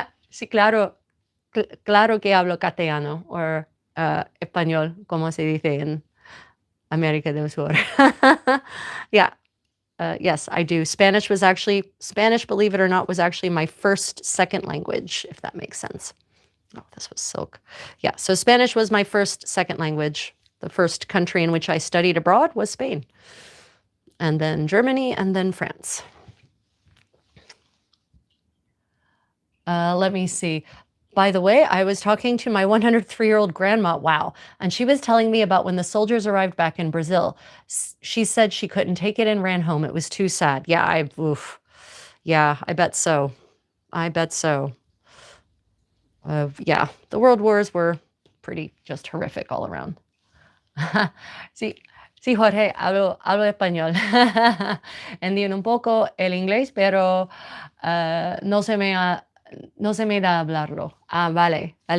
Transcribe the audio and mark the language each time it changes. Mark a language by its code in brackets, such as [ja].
[es] Sí, claro que hablo castellano o español, como se dice en América del Sur. [en] Yeah, yes, I do. Spanish, believe it or not, was actually my second language, if that makes sense. Oh, this was silk. Yeah, so Spanish was my second language. The first country in which I studied abroad was Spain, and then Germany, and then France. Let me see. By the way, I was talking to my 103-year-old grandma, wow, and she was telling me about when the soldiers arrived back in Brazil. She said she couldn't take it and ran home. It was too sad. Yeah, yeah, I bet so. I bet so. Yeah, the world wars were pretty just horrific all around. [es] Sí, sí, Jorge, hablo español. Entiendo un poco el inglés, pero no se me da hablarlo. Ah, vale.